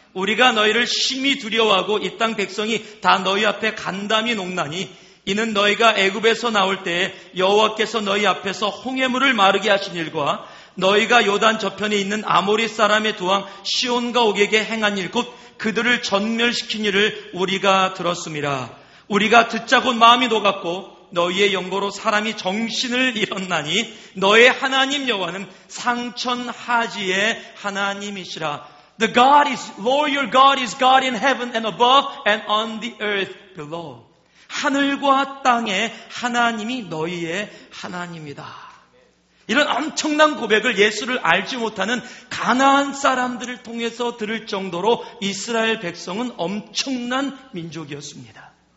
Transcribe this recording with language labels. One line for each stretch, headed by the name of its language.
Korean: 우리가 너희를 심히 두려워하고 이 땅 백성이 다 너희 앞에 간담이 녹나니 이는 너희가 애굽에서 나올 때에 여호와께서 너희 앞에서 홍해물을 마르게 하신 일과 너희가 요단 저편에 있는 아모리 사람의 두왕 시온과 옥에게 행한 일 곧 그들을 전멸시킨 일을 우리가 들었음이라. 우리가 듣자 곧 마음이 녹았고 너희의 영고로 사람이 정신을 잃었나니 너의 하나님 여호와는 상천하지의 하나님이시라.
English: The God is, Lord your God is God in heaven and above and on the earth below.
Korean: 하늘과 땅에 하나님이 너희의 하나님이다. 이런 엄청난 고백을 예수를 알지 못하는 가나안 사람들을 통해서 들을 정도로 이스라엘 백성은 엄청난 민족이었습니다.